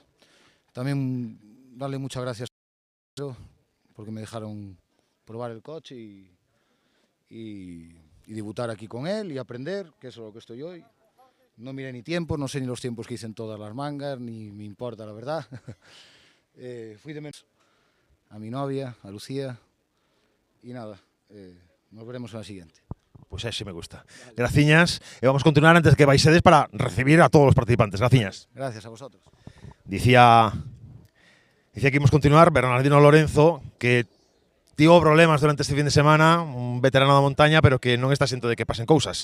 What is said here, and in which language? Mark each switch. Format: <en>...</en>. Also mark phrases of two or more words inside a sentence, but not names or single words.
<es>También darle muchas gracias porque me dejaron probar el coche y debutar aquí con él y aprender, que eso es lo que estoy hoy. No miré ni tiempos, no sé ni los tiempos que hice en todas las mangas, ni me importa la verdad. Fui de menos a mi novia, a Lucía, y nada, nos veremos en la siguiente. Pues así me gusta. Graciñas.</es> <gl>E vamos a continuar antes de que vaisedes para recibir a todos os participantes. Graciñas.</gl> <es>Gracias a vosotros.</es> <gl>Dicía que íbamos a continuar Bernardino Lorenzo, que tivo problemas durante este fin de semana, un veterano da montaña, pero que non está xento de que pasen cousas.</gl>